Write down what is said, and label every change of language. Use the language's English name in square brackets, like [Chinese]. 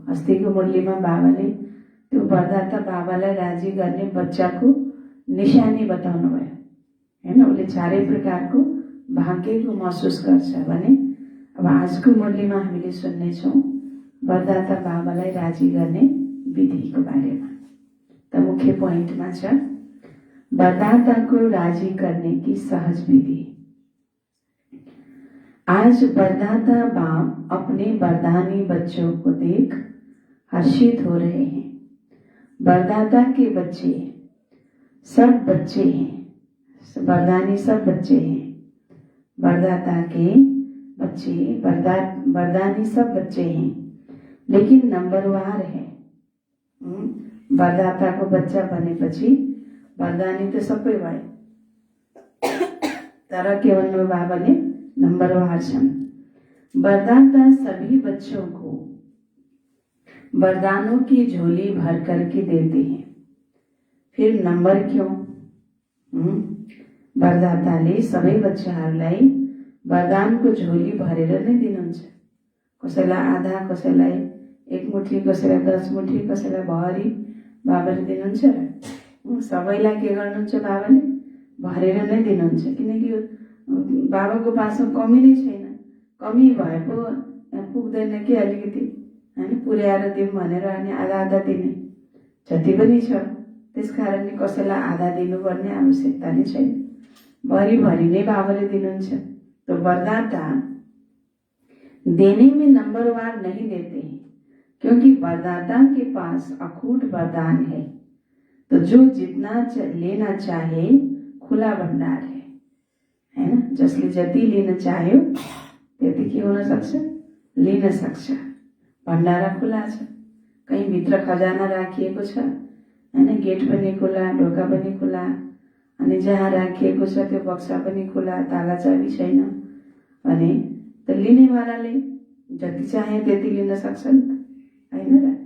[Nepali] अस्तिको मूल्यमा बाबाले त्यो वरदाता बाबालाई राजी गर्ने बच्चाको निशानी बताउनु भयो हैन। उसले चारै प्रकारको भाग्यको महसुस गर्छ भने अब आजको मूल्यमा हामीले सुन्नेछौँ वरदाता बाबालाई राजी गर्ने विधिको बारेमा। त मुख्य पोइन्टमा छ [Hindi] वरदाता को राजी करने की सहज विधि। आज वरदाता बाप अपने वरदानी बच्चों को देख हर्षित हो रहे हैं। वरदाता के बच्चे सब बच्चे हैं, वरदानी सब बच्चे हैं। वरदाता के बच्चे वरदानी सब बच्चे हैं, लेकिन नंबरवार है। [Nepali] वरदाता को बच्चा बनेपछि वरदानी त सबै भए, तर के भन्नु बाबाले नंबरवार छन्। [Hindi] वरदाता सभी बच्चों को वरदानों की झोली भर करके देते हैं, फिर नंबर क्यों? [Nepali] वरदाताले सबै बच्चाहरूलाई वरदानको झोली भरेर नै दिनुहुन्छ। कसैलाई आधा, कसैलाई एक मुठी, कसैलाई 10 मुठी, कसैलाई भरी बाबाले दिनुहुन्छ र सबैलाई के गर्नुहुन्छ, बाबाले भरेर नै दिनुहुन्छ। किनकि बाबाको पासमा कमी नै छैन। कमी भए पो पुग्दैन कि अलिकति हैन, पुर्याएर दिउँ भनेर अनि आधा आधा दिने जति पनि छ। त्यस कारणले कसैलाई आधा दिनुपर्ने आवश्यकता नै छैन, भरी भरी नै बाबाले दिनुहुन्छ। [Hindi] तो वरदाता देने में नंबरवार नहीं देते हैं, क्योंकि वरदाता के पास अखूट वरदान है। तो जो जितना लेना चाहे खुला भण्डार है ना। [Nepali] जसले जति लिन चाह्यो त्यति के हुन सक्छ, लिन सक्छ। भण्डारा खुला छ, कहीँ भित्र खजाना राखिएको छ हैन। गेट पनि खुला, ढोका पनि खुला, अनि जहाँ राखिएको छ त्यो बक्सा पनि खुला, ताला चाबी छैन भने त लिनेवालाले जति चाहे त्यति लिन सक्छ नि त हैन र।